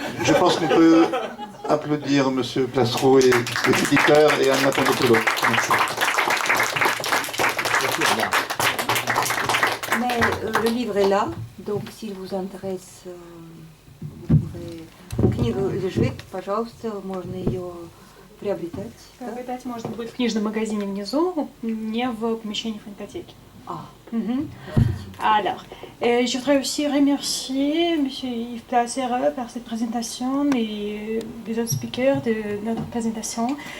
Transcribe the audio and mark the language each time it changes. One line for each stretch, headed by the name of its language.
French: Je pense qu'on peut applaudir M. Plassereau et les éditeurs et Anna Pandopoulos. Merci. Mais le livre est là, donc s'il vous intéresse, vous pourrez...
Russian: Книга лежит, пожалуйста, можно ее приобретать. Приобретать можно будет в книжном магазине внизу, не в помещении фонотеки.
French: Alors, je voudrais aussi remercier M. Yves Plassereau par cette présentation et les autres speakers de notre présentation.